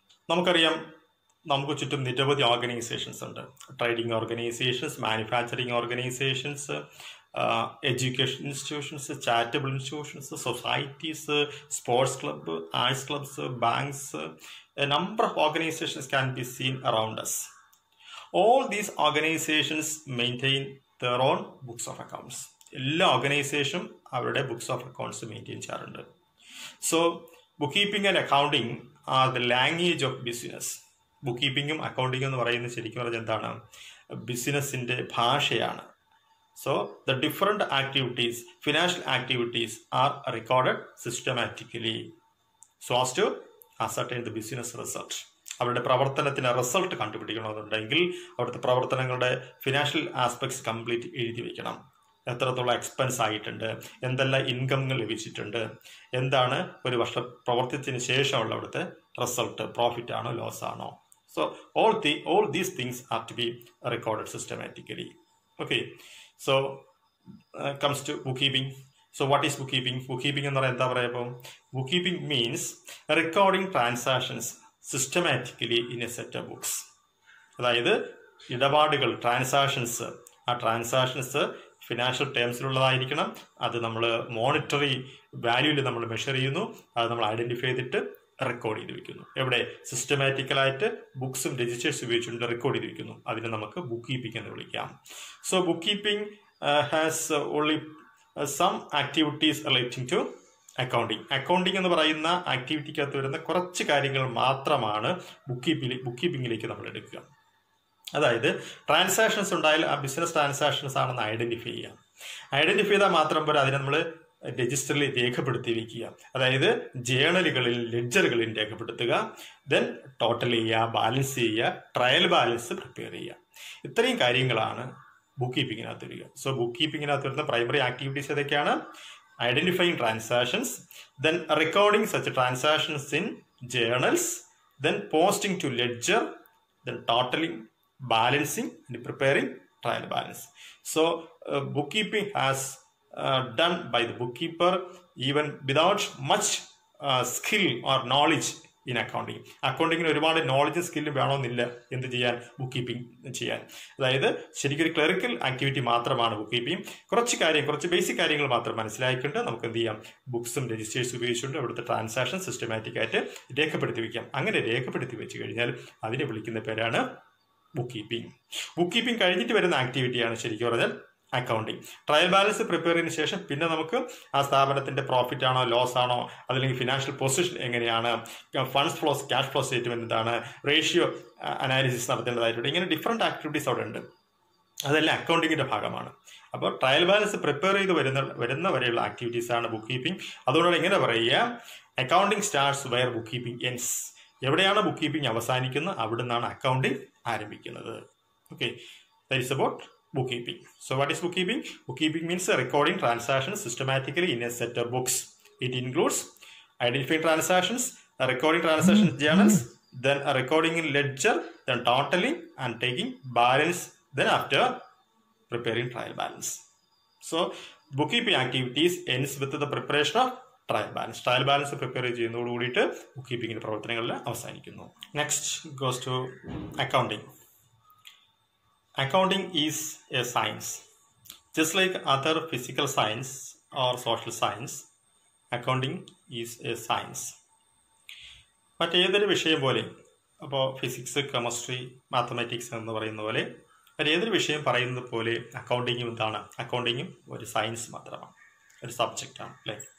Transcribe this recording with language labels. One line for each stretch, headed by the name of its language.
Malayalam: നമുക്കറിയാം നമുക്ക് ചുറ്റും നിരവധി ഓർഗനൈസേഷൻസ് ഉണ്ട്.
English: Trading organizations, manufacturing organizations, education institutions, charitable institutions, societies, sports club, arts clubs, banks, a number of organizations can be seen around us. All these organizations maintain their own books of accounts.
Malayalam: എല്ലാ ഓർഗനൈസേഷനും അവരുടെ books of accounts maintain ചെയ്യാറുണ്ട്.
English: So book keeping and accounting are the language of business.
Malayalam: Book കീപ്പിംഗും അക്കൗണ്ടിങ്ങും എന്ന് പറയുന്നത് ശരിക്കും പറഞ്ഞാൽ എന്താണ്, ബിസിനസിന്റെ ഭാഷയാണ്.
English: So the different activities, financial activities are recorded systematically so as to ascertain the business result.
Malayalam: അവരുടെ പ്രവർത്തനത്തിന് റിസൾട്ട് കണ്ടുപിടിക്കണമെന്നുണ്ടെങ്കിൽ അവിടുത്തെ പ്രവർത്തനങ്ങളുടെ ഫിനാൻഷ്യൽ ആസ്പെക്ട്സ് കംപ്ലീറ്റ് എഴുതി വെക്കണം. എത്രത്തോളം എക്സ്പെൻസ് ആയിട്ടുണ്ട്, എന്തെല്ലാം ഇൻകങ്ങൾ ലഭിച്ചിട്ടുണ്ട്, എന്താണ് ഒരു വർഷം പ്രവർത്തിച്ചതിന് ശേഷമുള്ള അവിടുത്തെ റിസൾട്ട്, പ്രോഫിറ്റ് ആണോ ലോസ് ആണോ.
English: So all these things are to be recorded systematically. Okay, so comes to bookkeeping. So what is bookkeeping? Bookkeeping
Malayalam: എന്ന് പറയാൻ എന്താ പറയുമ്പോൾ,
English: bookkeeping means recording transactions systematically in a set of books.
Malayalam: അതായത് ഇടപാടുകൾ, transactions, ആ transactions financial ടേംസിലുള്ളതായിരിക്കണം. അത് നമ്മൾ monetary വാല്യൂവിൽ നമ്മൾ മെഷർ ചെയ്യുന്നു, അത് നമ്മൾ ഐഡന്റിഫൈ ചെയ്തിട്ട് റെക്കോർഡ് ചെയ്ത് വെക്കുന്നു. എവിടെ? സിസ്റ്റമാറ്റിക്കലായിട്ട് ബുക്സും രജിസ്റ്റേഴ്സ് ഉപയോഗിച്ചുകൊണ്ട് റെക്കോർഡ് ചെയ്ത് വെക്കുന്നു. അതിനെ നമുക്ക് ബുക്ക് കീപ്പിംഗ് എന്ന് വിളിക്കാം.
English: So book keeping has only some activities relating to accounting.
Malayalam: Accounting എന്ന് പറയുന്ന ആക്ടിവിറ്റിക്കകത്ത് വരുന്ന കുറച്ച് കാര്യങ്ങൾ മാത്രമാണ് ബുക്ക് കീപ്പിംഗിലേക്ക് നമ്മൾ എടുക്കുക. അതായത് ട്രാൻസാക്ഷൻസ് ഉണ്ടായാൽ ആ ബിസിനസ് ട്രാൻസാക്ഷൻസ് ആണെന്ന് ഐഡന്റിഫൈ ചെയ്യാം. ഐഡന്റിഫൈ ചെയ്താൽ മാത്രം പോലെ അതിനെ നമ്മൾ രജിസ്റ്ററിൽ രേഖപ്പെടുത്തി വെക്കുക. അതായത് ജേണലുകളിൽ, ലെഡ്ജറുകളിൽ രേഖപ്പെടുത്തുക. ദെൻ ടോട്ടൽ ചെയ്യുക, ബാലൻസ് ചെയ്യുക, ട്രയൽ ബാലൻസ് പ്രിപ്പയർ ചെയ്യുക. ഇത്രയും കാര്യങ്ങളാണ് ബുക്ക് കീപ്പിങ്ങിനകത്ത് വരിക. സോ ബുക്ക് കീപ്പിങ്ങിനകത്ത് വരുന്ന പ്രൈമറി ആക്ടിവിറ്റീസ് ഏതൊക്കെയാണ്?
English: Identifying transactions, then recording such transactions in journals, then posting to ledger, then totaling, balancing and preparing trial balance. So bookkeeping has done by the bookkeeper even without much skill or knowledge in accounting.
Malayalam: അക്കൗണ്ടിങ്ങിന് ഒരുപാട് നോളജും സ്കില്ലും വേണമെന്നില്ല എന്ത് ചെയ്യാൻ, book keeping ചെയ്യാൻ. അതായത് ശരിക്കും ഒരു clerical activity മാത്രമാണ് book keeping. കുറച്ച് ബേസിക് കാര്യങ്ങൾ മാത്രം മനസ്സിലാക്കിക്കൊണ്ട് നമുക്ക് എന്ത് ചെയ്യാം, ബുക്സും രജിസ്റ്റേഴ്സ് ഉപയോഗിച്ചുകൊണ്ട് അവിടുത്തെ ട്രാൻസാക്ഷൻ സിസ്റ്റമാറ്റിക് ആയിട്ട് രേഖപ്പെടുത്തി വയ്ക്കാം. അങ്ങനെ രേഖപ്പെടുത്തി വെച്ച് കഴിഞ്ഞാൽ അതിനെ വിളിക്കുന്ന പേരാണ് ബുക്ക് കീപ്പിംഗ്. ബുക്ക് കീപ്പിംഗ് കഴിഞ്ഞിട്ട് വരുന്ന ആക്ടിവിറ്റിയാണ് ശരിക്കും പറഞ്ഞാൽ അക്കൗണ്ടിങ്. ട്രയൽ ബാലൻസ് പ്രിപ്പയർ ചെയ്തതിനു ശേഷം പിന്നെ നമുക്ക് ആ സ്ഥാപനത്തിന്റെ പ്രോഫിറ്റ് ആണോ ലോസ് ആണോ, അതല്ലെങ്കിൽ ഫിനാൻഷ്യൽ പൊസിഷൻ എങ്ങനെയാണ്, funds flows, cash flow statement എന്താണ്, റേഷ്യോ അനാലിസിസ് നടത്തേണ്ടതായിട്ടുണ്ട്. ഇങ്ങനെ ഡിഫറെന്റ് ആക്ടിവിറ്റീസ് അവിടെ ഉണ്ട്. അതെല്ലാം അക്കൗണ്ടിങ്ങിന്റെ ഭാഗമാണ്. അപ്പോൾ ട്രയൽ ബാലൻസ് പ്രിപ്പയർ ചെയ്ത് വരുന്ന വരെയുള്ള ആക്ടിവിറ്റീസ് ആണ് ബുക്ക് കീപ്പിംഗ്. അതുകൊണ്ടാണ് ഇങ്ങനെ പറയുക,
English: Accounting starts where book keeping ends.
Malayalam: എവിടെയാണ് ബുക്ക് കീപ്പിംഗ് അവസാനിക്കുന്നത് അവിടെ നിന്നാണ് അക്കൗണ്ടിങ് ആരംഭിക്കുന്നത്.
English: Okay, that is about bookkeeping. So what is bookkeeping? Bookkeeping means recording transactions systematically in a set of books. It includes identifying transactions, recording transaction journals, then recording in ledger, then totaling and taking balance, then after preparing trial balance. So bookkeeping activities ends with the preparation of trial balance.
Malayalam: Trial balance prepare ചെയ്യുന്നതോട് കൂടിയിട്ട് bookkeeping പ്രവർത്തനങ്ങളിൽ അവസാനിക്കുന്നു.
English: Next goes to accounting. Accounting is a science. Just like other physical science or social science, accounting is a science.
Malayalam: മറ്റേതൊരു വിഷയം പോലെ, അപ്പോൾ physics, chemistry, mathematics എന്ന് പറയുന്ന പോലെ മറ്റേതൊരു വിഷയം പറയുന്നത് പോലെ അക്കൗണ്ടിങ്ങും എന്താണ്, അക്കൗണ്ടിങ്ങും ഒരു സയൻസ് മാത്രമാണ്, ഒരു സബ്ജക്റ്റാണ് അല്ലേ.